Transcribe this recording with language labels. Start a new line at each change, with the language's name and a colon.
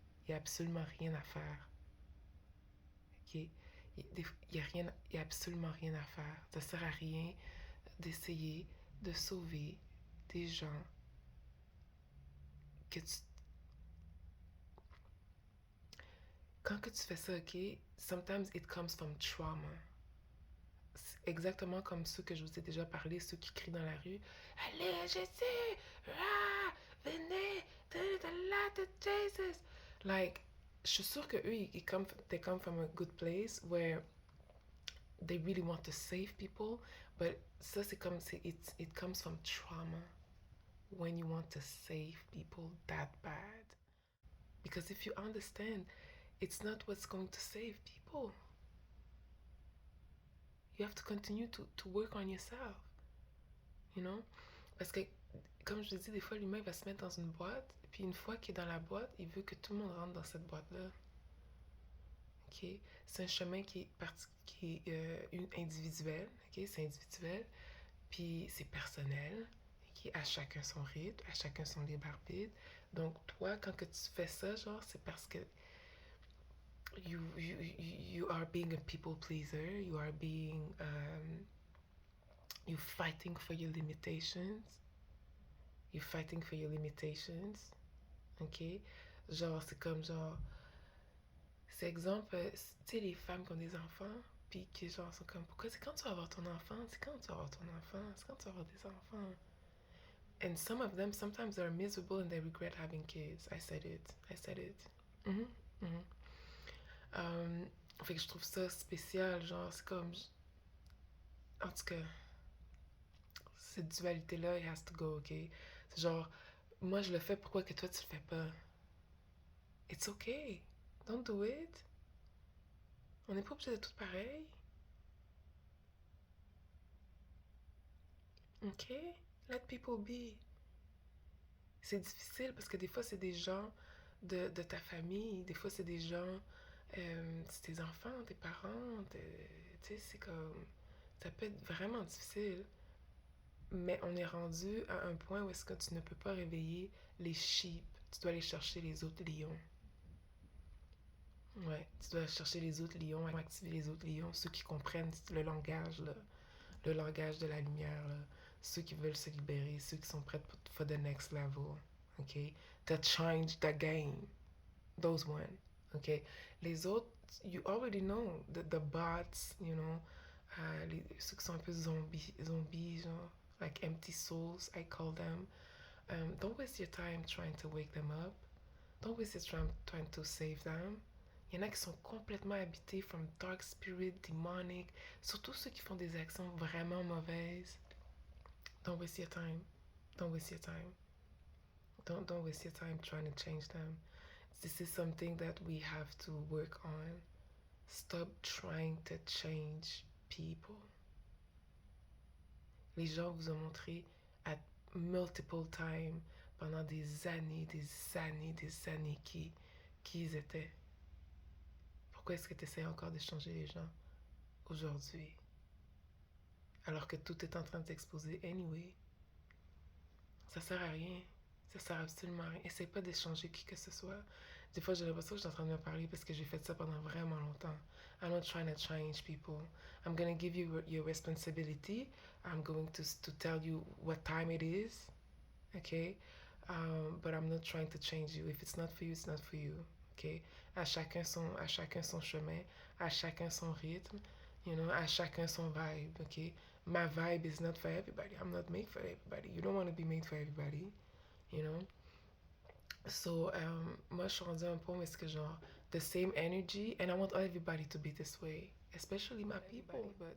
French: Il n'y a absolument rien à faire. OK? Il y a absolument rien à faire. Ça sert à rien d'essayer de sauver des gens que tu... Quand que tu fais ça, OK?
English: Sometimes it comes from trauma.
French: C'est exactement comme ceux que je vous ai déjà parlé, ceux qui crient dans la rue. Allez, Jésus! Ah! Venez! Donnez de la de Jesus!
English: Like,
French: je suis sûre que eux,
English: they come from a good place where they really want to save people, but
French: ça c'est comme
English: it comes from trauma when you want to save people that bad. Because if you understand, it's not what's going to save people. You have to continue to work on yourself, you know?
French: Parce que, comme je dis, des fois, l'humain va se mettre dans une boîte, puis une fois qu'il est dans la boîte, il veut que tout le monde rentre dans cette boîte-là. OK? C'est un chemin qui est individuel, OK? C'est individuel, puis c'est personnel, OK? À chacun son rythme, à chacun son libre arbitre. Donc, toi, quand que tu fais ça, genre, c'est parce que
English: you are being a people pleaser, you are being, you're fighting for your limitations, you're fighting for your limitations, OK?
French: Genre, c'est comme genre, c'est exemple, tu sais, les femmes qui ont des enfants, puis qui genre sont comme, pourquoi c'est quand tu vas avoir ton enfant? C'est quand tu vas avoir ton enfant? C'est quand tu vas avoir des enfants?
English: And some of them, sometimes they're miserable and they regret having kids. I said it. I said it. Mhm, mhm.
French: Fait que je trouve ça spécial, genre, c'est comme... En tout cas, cette dualité-là,
English: it has to go, ok?
French: C'est genre, moi je le fais, pourquoi que toi tu le fais pas?
English: It's okay. Don't do it.
French: On n'est pas obligé d'être tout pareil.
English: Ok? Let people be.
French: C'est difficile parce que des fois, c'est des gens de ta famille. Des fois, c'est des gens, c'est tes enfants, tes parents. Tu sais, c'est comme... Ça peut être vraiment difficile. Mais on est rendu à un point où est-ce que tu ne peux pas réveiller les sheep. Tu dois aller chercher les autres lions. Ouais, tu dois chercher les autres lions, activer les autres lions, ceux qui comprennent le langage, là, le langage de la lumière, là, ceux qui veulent se libérer, ceux qui sont prêts
English: for the next level,
French: ok?
English: To change the game, those one, ok?
French: Les autres,
English: you already know, the bots, you know,
French: ceux qui sont un peu zombies, genre,
English: like empty souls, I call them. Don't waste your time trying to wake them up. Don't waste your time trying to save them.
French: Il y en a qui sont complètement habités
English: from dark spirit, demonic,
French: surtout ceux qui font des actions vraiment mauvaises.
English: Don't waste your time. Don't waste your time. Don't waste your time trying to change them. This is something that we have to work on. Stop trying to change people.
French: Les gens vous ont montré
English: at multiple times
French: pendant des années, des années, des années qui ils étaient. Pourquoi est-ce que tu essaies encore de changer les gens aujourd'hui? Alors que tout est en train de s'exposer anyway. Ça sert à rien. Ça sert absolument à rien. Essaye pas d'échanger qui que ce soit. Des fois, j'ai l'impression que je suis en train de me parler parce que j'ai fait ça pendant vraiment longtemps.
English: I'm not trying to change people. I'm going to give you your responsibility. I'm going to tell you what time it is. Okay? But I'm not trying to change you. If it's not for you, it's not for you. Okay?
French: À chacun son chemin, à chacun son rythme,
English: you know,
French: à chacun son vibe.
English: Okay? My vibe is not for everybody. I'm not made for everybody. You don't want to be made for everybody, you know? So,
French: moi, je suis rendue à un point où est-ce que genre,
English: the same energy, and I want everybody to be this way, especially my people.